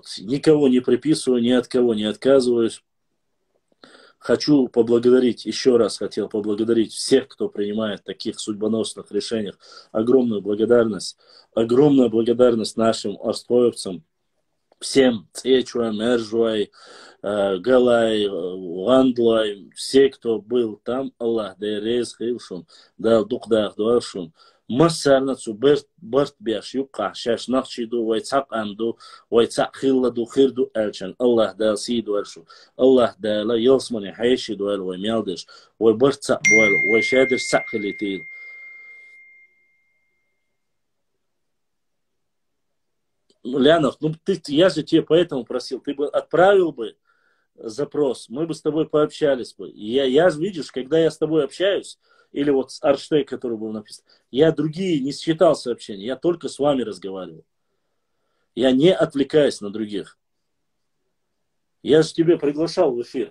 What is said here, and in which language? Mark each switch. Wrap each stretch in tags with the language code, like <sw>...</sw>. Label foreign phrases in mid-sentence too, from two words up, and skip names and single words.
<ru>Никого не приписываю, ни от кого не отказываюсь. Хочу поблагодарить, еще раз хотел поблагодарить всех, кто принимает таких судьбоносных решениях. Огромная благодарность нашим орстроевцам, всем, Цечуа, Мержуай, Галай, Ландлай, все, кто был там,</ru> <ce>Аллах, да рез хилшун, да дукдах дуашун. Массарнацу барт бяш юка шаш нахчиду вайцак амду вайцак хилладу хирду элчан Аллах да сиду элшу Аллах да ла йосмани хайшиду эл вай мялдеш вай барт сак буэл вай шадер сак хилитил.</ce> <ru>Лянов, ну я же тебе поэтому просил, ты бы отправил бы запрос, мы бы с тобой пообщались бы. Я видишь, когда я с тобой общаюсь, или вот с Арштей, который был написан, я другие не считал сообщения, я только с вами разговаривал. Я не отвлекаюсь на других. Я же тебе приглашал в эфир.</ru>